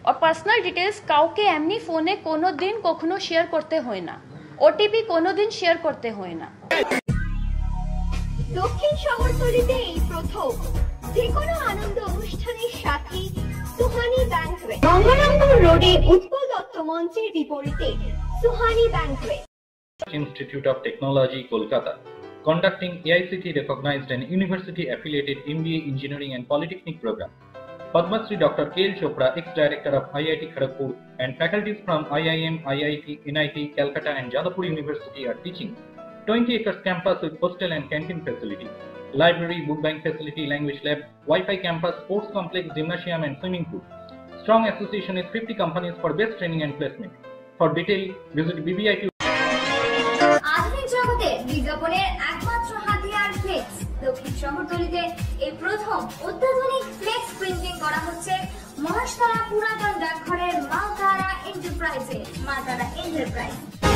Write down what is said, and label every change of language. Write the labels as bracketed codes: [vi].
[bn] আর personal details কাউকে এমনি ফোনে কোনো দিন কখনো শেয়ার করতে হয় না, ওটিপি কোনো দিন শেয়ার করতে হয় না। দক্ষিণ শহরতলিতে এই প্রথম যে কোনো আনন্দ অনুষ্ঠানের সাথে সুহানি ব্যাংকুয়েট, গঙ্গারামপুর রোডে উৎপল দত্ত মঞ্চের বিপরীতে Suhani banquet. [en] Institute of Technology, Kolkata, conducting AICTE recognized and university affiliated MBA Engineering and Polytechnic program. Padma Shri Dr. K.L. Chopra, ex-director of IIT Kharagpur, and faculties from IIM, IIT, NIT, Calcutta and Jadavpur University are teaching. 20 acres campus with hostel and canteen facility, library, book bank facility, language lab, Wi-Fi campus, sports complex, gymnasium and swimming pool. Strong association with 50 companies for best training and placement. For detail, visit BBIT. [bn] আধুনিক জগতে বিজ্ঞাপনের একমাত্র হাতিয়ার flakes. দক্ষিণ শহরতলিতে এই প্রথম অত্যাধুনিক flakes printing করা হচ্ছে মহাশতলা পুরাতন ডাকঘরের মা তারা এন্টারপ্রাইজে।